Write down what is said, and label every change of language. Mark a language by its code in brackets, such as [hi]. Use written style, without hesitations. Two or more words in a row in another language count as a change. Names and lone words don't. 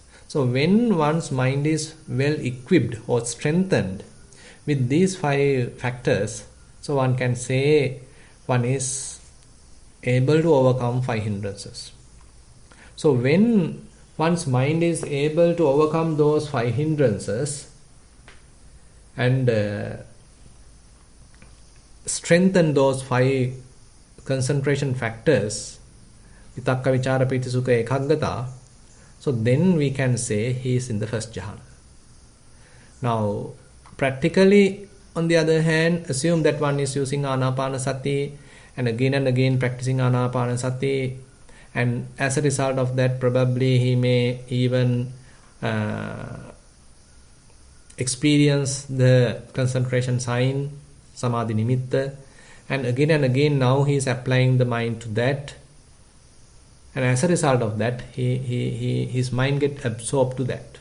[en] So when one's mind is well equipped or strengthened with these 5 factors, so one can say one is able to overcome 5 hindrances. So when one's mind is able to overcome those 5 hindrances and strengthen those 5 concentration factors, [pi] vitakka, vichara, piti, sukha, ekaggata, [en] so then we can say he is in the first jhana. Now, practically, on the other hand, assume that one is using anapanasati and again practicing anapanasati, and as a result of that, probably he may even experience the concentration sign, [pi] samadhi nimitta, [en] and again now he is applying the mind to that, and as a result of that, his mind gets absorbed to that.